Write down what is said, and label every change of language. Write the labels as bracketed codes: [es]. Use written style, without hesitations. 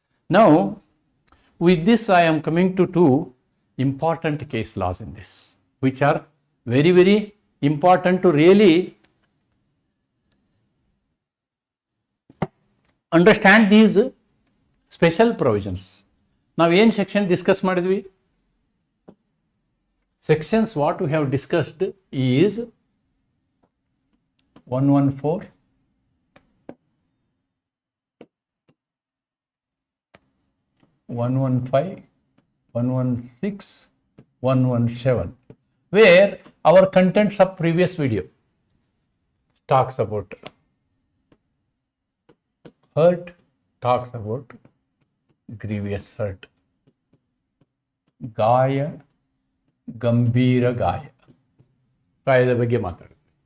[en] Now, with this I am coming to two important case laws in this, which are very, very important to really understand these special provisions. [kn] Now, ಏನು section discuss ಮಾಡಿದ್ವಿ? [en] Sections what we have discussed is 114, 115, 116, 117, where our contents of previous video talks about hurt, talks about grievous hurt, [kn] ಗಾಯ, ಗಂಭೀರ ಗಾಯದ ಬಗ್ಗೆ ಮಾತಾಡುತ್ತೆ.